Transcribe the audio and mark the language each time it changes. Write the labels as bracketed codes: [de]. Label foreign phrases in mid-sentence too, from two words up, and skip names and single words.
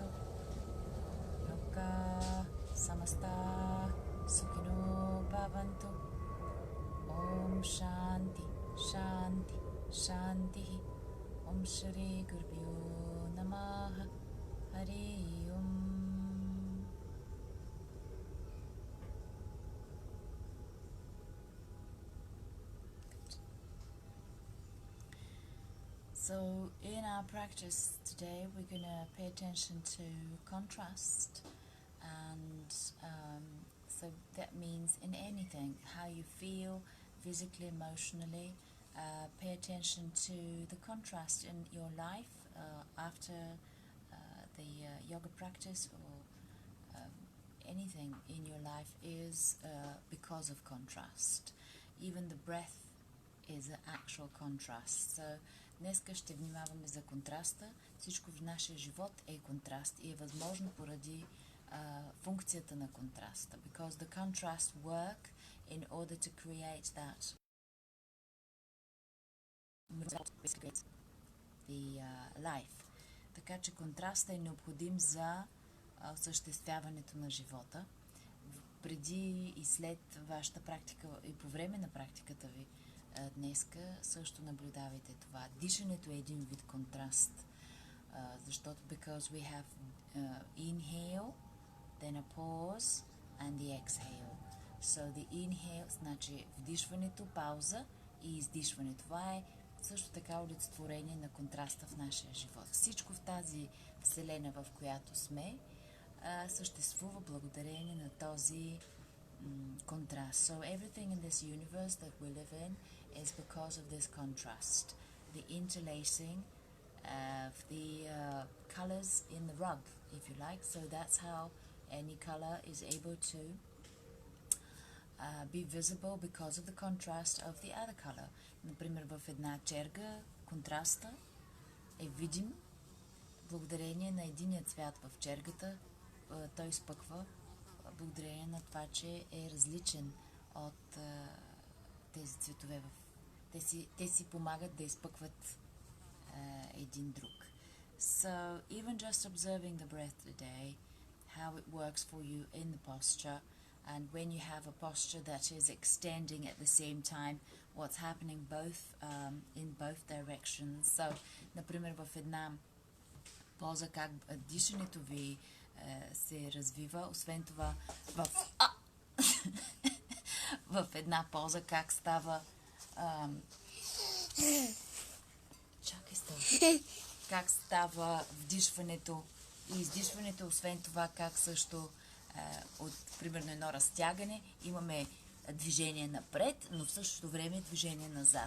[sa] Loka Samasta Sukhino Bhavantu. Om Shanti Shanti Shanti. Om Shri Gurubhyo Namaha. Hari Om. [en] So in our practice today, we're going to pay attention to contrast, and so that means in anything, how you feel physically, emotionally. Pay attention to the contrast in your life after the yoga practice, or anything in your life is because of contrast. Even the breath is an actual contrast. [bg] So днеска ще внимаваме за контраста. Всичко в нашия живот е контраст и е възможно поради функцията на контраста. [en] Because the contrast work in order to create that the life. [bg] Така че контрастът е необходим за осъществяването на живота. Преди и след вашата практика и по време на практиката ви днеска също наблюдавайте това. Дишането е един вид контраст, защото [en] because we have inhale, then a pause and the exhale. So the inhale, [bg] значи вдишването, пауза и издишване. Това е също така олицетворение на контраста в нашия живот. Всичко в тази вселена, в която сме, съществува благодарение на този contrast. [en] So everything in this universe that we live in is because of this contrast. The interlacing of the colors in the rug, if you like. So that's how any color is able to be visible because of the contrast of the other color. [bg] Например, в една черга контраста е видим благодарение на единия цвят в чергата. Той изпъква благодарение на това, че е различен от тези цветове. Те си помагат да изпъкват един друг. [en] So, even just observing the breath today, how it works for you in the posture, and when you have a posture that is extending at the same time, what's happening both in both directions. So, [bg] например, в една поза, как дишането ви се развива, освен това в една поза, как става как става вдишването и издишването, освен това как също от примерно едно разтягане имаме движение напред, но в същото време движение назад.